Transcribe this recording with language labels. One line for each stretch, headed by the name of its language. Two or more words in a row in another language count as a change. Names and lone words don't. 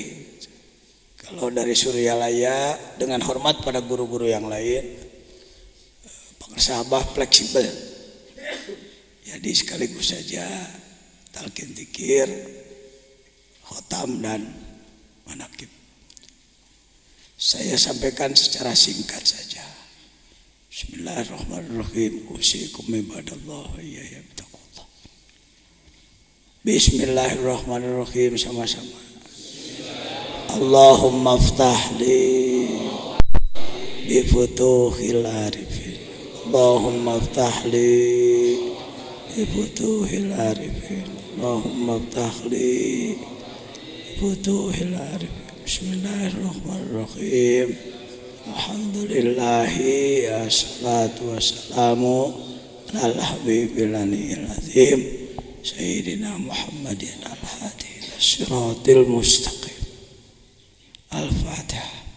Indonesian: Kalau dari Suryalaya dengan hormat pada guru-guru yang lain, pengesabah fleksibel. Jadi sekaligus saja talqin zikir, khotam dan manakib. Saya sampaikan secara singkat saja.
Arabic: بسم الله الرحمن الرحيم. أوصيكم عباد الله وإياي بتقوى الله. Bismillahirrahmanirrahim,
Indonesian: sama-sama.
Arabic: اللهم افتح لي بفتوح العارفين. اللهم افتح لي بفتوح العارفين. اللهم افتح لي بفتوح العارفين. بسم الله الرحمن الرحيم. الحمد لله والصلاة والسلام على حبيب العظيم سيدنا محمد الهادي إلى الصراط المستقيم. Al-Fatihah.